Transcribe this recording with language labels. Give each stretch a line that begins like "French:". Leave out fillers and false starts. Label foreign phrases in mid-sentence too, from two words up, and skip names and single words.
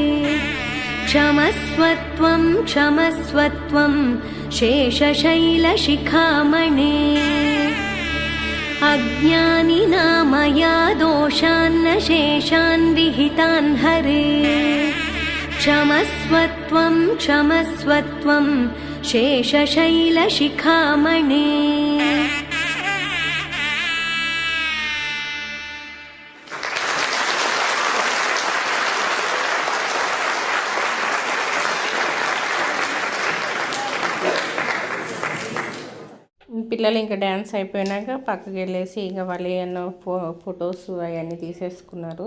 Sanskrit: क्षमस्वत्वं क्षमस्वत्वं शेषशैलशिखामणे अज्ञानिना मया दोषान्न शेषान् विहितान् हरे क्षमस्वत्वं क्षमस्वत्वं शेषशैलशिखामणे
Telugu: పిల్లలు ఇంకా డ్యాన్స్ అయిపోయినాక పక్కకి వెళ్ళేసి ఇక వాళ్ళు ఎన్నో ఫొటోస్ అవన్నీ తీసేసుకున్నారు.